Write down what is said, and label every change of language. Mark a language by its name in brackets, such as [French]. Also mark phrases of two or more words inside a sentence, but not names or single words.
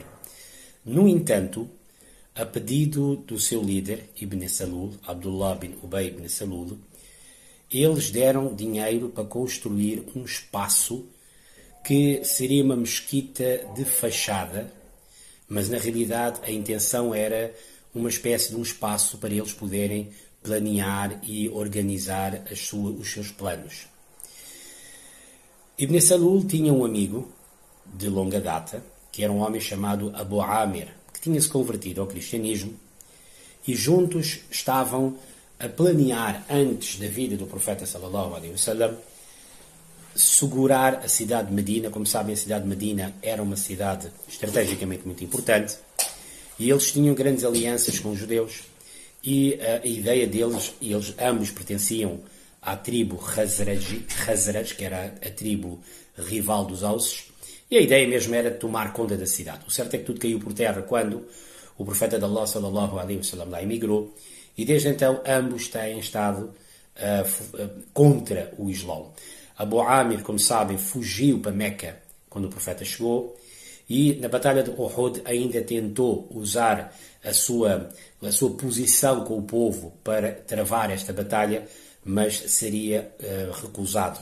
[Portuguese] No entanto, a pedido do seu líder, Ibn Salul, Abdullah bin Ubay ibn Salul, eles deram dinheiro para construir um espaço que seria uma mesquita de fachada, mas na realidade a intenção era uma espécie de um espaço para eles poderem planear e organizar os seus planos. Ibn Salul tinha um amigo de longa data, que era um homem chamado Abu Amir, que tinha se convertido ao cristianismo, e juntos estavam a planear, antes da vida do profeta [Arabic] صلى الله عليه وسلم, [Portuguese] segurar a cidade de Medina. Como sabem, a cidade de Medina era uma cidade estrategicamente muito importante, e eles tinham grandes alianças com os judeus, e a ideia deles, eles ambos pertenciam à tribo Khazraj, que era a tribo rival dos Auses, e a ideia mesmo era tomar conta da cidade. O certo é que tudo caiu por terra quando o profeta de Allah [Arabic] صلى الله عليه وسلم [Portuguese] lá emigrou, e desde então ambos têm estado contra o Islão. Abu Amir, como sabem, fugiu para Meca quando o profeta chegou, e na batalha de Uhud ainda tentou usar a sua posição com o povo para travar esta batalha, mas seria recusado.